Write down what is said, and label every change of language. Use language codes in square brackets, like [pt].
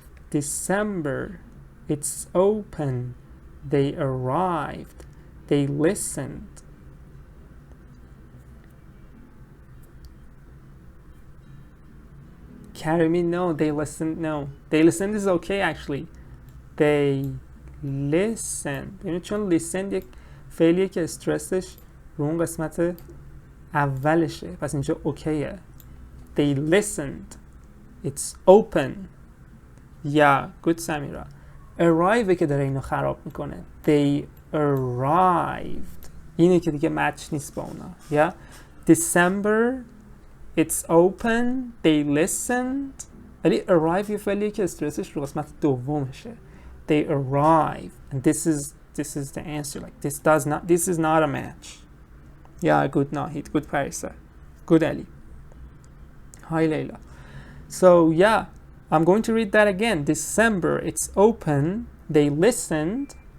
[en] December. It's open. They arrived. They listened. Carry me, no. They listened, no. They listened is okay actually. They listened. [fa] یعنی چون listen یک فعلیه که استرسش رو اون قسمت اولشه، پس اینجا اوکیه. [en] They listened. It's open. Yeah, good Samira. [fa] Arrive که داره اینو خراب میکنه. [en] They arrived. [fa] اینه که دیگه match نیست با اونا. [en] Yeah. December. It's open. They listened. [fa] ولی arrive یه فعلیه که استرسش رو قسمت دومشه. [en] They arrive and this is the answer. Like this is not a match. Yeah, good Nahid, good Parisa, good Ali. Hi Layla. So yeah, I'm going to read that again. December, it's open. They listened.